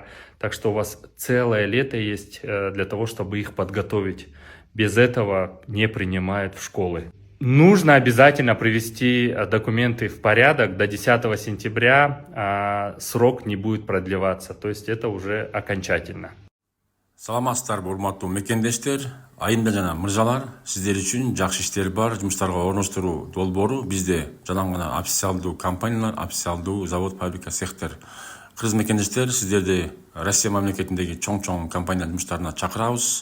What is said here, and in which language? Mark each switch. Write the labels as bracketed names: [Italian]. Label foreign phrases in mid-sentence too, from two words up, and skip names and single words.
[Russian] Так что у вас целое лето есть для того, чтобы их подготовить. Без этого не принимают в школы. Нужно обязательно привести документы в порядок до 10 сентября, срок не будет продлеваться, то есть это уже окончательно. [Kyrgyz] Саламатсыздар, урматтуу мекендештер, айымдар жана мырзалар, сиздер үчүн жакшы иштер бар, жумуштарга орноштуруу долбоору бизде жанагы гана официалдуу компаниялар, официалдуу завод, фабрика, цехтер. Кыргыз мекендештер, сиздерди Россия мамлекетиндеги чоң компаниялар жумуштарына чакырабыз.